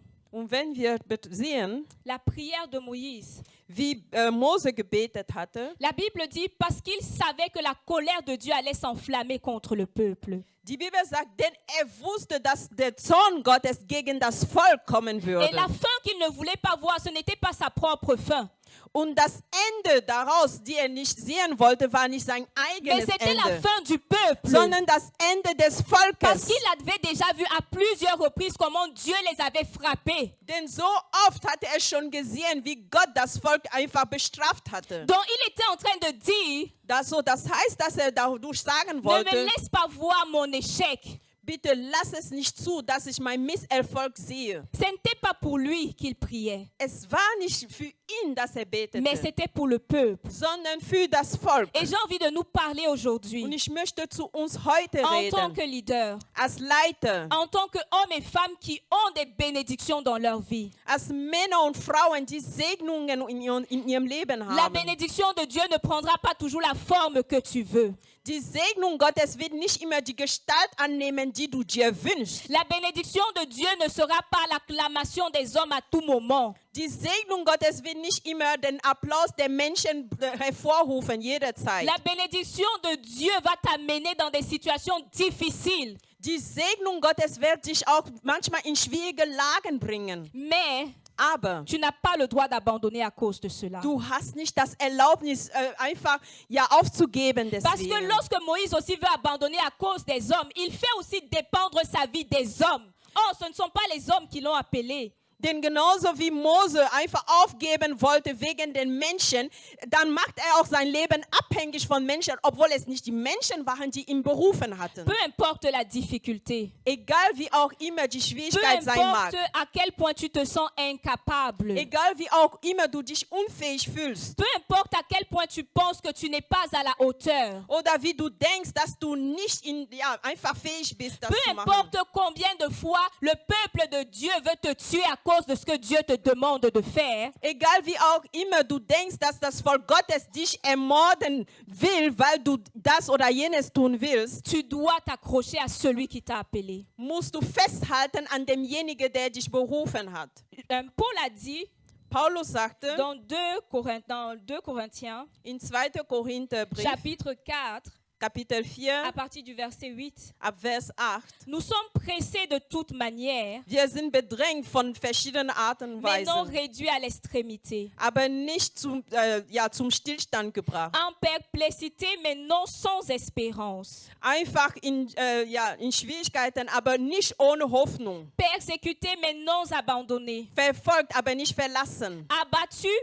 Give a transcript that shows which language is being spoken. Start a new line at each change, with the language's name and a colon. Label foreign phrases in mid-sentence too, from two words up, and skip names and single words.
German: Und wenn wir sehen,
French: la prière de Moïse,
German: wie Mose gebetet hatte,
French: la Bible dit parce qu'il savait que la colère de Dieu allait s'enflammer contre le peuple.
German: die Bibel sagt, denn er wusste, dass der Zorn Gottes gegen das Volk kommen
French: Et
German: würde.
French: la fin qu'il ne voulait pas voir, ce n'était pas sa propre fin,
German: Und das Ende daraus, die er nicht sehen wollte, war nicht sein
French: mais
German: eigenes
French: c'était la
German: Ende,
French: fin du peuple.
German: sondern das Ende des
French: Parce
German: Volkes.
French: qu'il avait déjà vu à plusieurs reprises comment Dieu les avait frappés.
German: Denn so oft hatte er schon gesehen, wie Gott das Volk einfach bestraft hatte.
French: Donc il était en train de dire,
German: Das heißt, dass er dadurch sagen
French: ne me
German: wollte,
French: laisse pas voir mon échec.
German: bitte lass es nicht zu, dass ich mein Misserfolg sehe.
French: Ce n'était pas pour lui qu'il priait,
German: Es war nicht für ihn, dass er betete,
French: mais c'était pour le peuple.
German: sondern für das Volk.
French: Et j'ai envie de nous parler
German: Und
French: aujourd'hui,
German: ich möchte zu uns heute
French: en tant
German: reden,
French: que leader,
German: als Leiter,
French: en tant qu'hommes et femmes qui ont des bénédictions dans leur vie.
German: als Männer und Frauen, die Segnungen in ihrem Leben
French: La
German: haben.
French: bénédiction de Dieu ne prendra pas toujours la forme que tu veux.
German: Die Segnung Gottes wird nicht immer die Gestalt annehmen, die du dir wünschst.
French: La bénédiction de Dieu ne sera pas l'acclamation des hommes à tout moment.
German: Die Segnung Gottes wird nicht immer den Applaus der Menschen hervorrufen, jederzeit.
French: La bénédiction de Dieu va t'amener dans des situations difficiles.
German: Die Segnung Gottes wird dich auch manchmal in schwierige Lagen bringen.
French: Mais
German: Aber
French: tu n'as pas le droit d'abandonner à cause de cela.
German: du hast nicht das Erlaubnis, einfach aufzugeben
French: Parce que
German: deswegen.
French: lorsque Moïse aussi veut abandonner à cause des hommes, il fait aussi dépendre sa vie des hommes. Oh, ce ne sont pas les hommes qui l'ont appelé.
German: Denn genauso wie Mose einfach aufgeben wollte wegen den Menschen, dann macht er auch sein Leben abhängig von Menschen, obwohl es nicht die Menschen waren, die ihn berufen hatten.
French: Peu importe la difficulté,
German: Egal wie auch immer die
French: peu
German: Schwierigkeit sein mag,
French: importe à quel point tu te sens incapable,
German: egal wie auch immer du dich unfähig fühlst
French: peu importe à quel point tu penses que tu n'es pas à la hauteur,
German: oder wie du denkst, dass du nicht einfach fähig bist, das
French: peu
German: zu machen.
French: importe combien de fois le peuple de Dieu veut te tuer à cause de ce que Dieu te demande de faire,
German: Egal wie auch immer du denkst, dass das Volk Gottes dich ermorden will, weil du das oder jenes tun willst,
French: tu dois t'accrocher à celui qui t'a appelé.
German: musst du festhalten an demjenigen, der dich berufen hat.
French: Paul a dit
German: Paulus sagte
French: dans 2 Corinthiens,
German: in 2. Korintherbrief,
French: chapitre 4,
German: Kapitel 4,
French: à partir du verset 8,
German: ab Vers 8,
French: nous sommes pressés de toute manière,
German: wir sind bedrängt von verschiedenen Arten und
French: mais non
German: Weisen,
French: réduits à l'extrémité.
German: aber nicht zum Stillstand gebracht.
French: En perplexité, mais non sans espérance.
German: Einfach in Schwierigkeiten, aber nicht ohne Hoffnung.
French: Persécuté, mais non abandonné.
German: Verfolgt, aber nicht verlassen.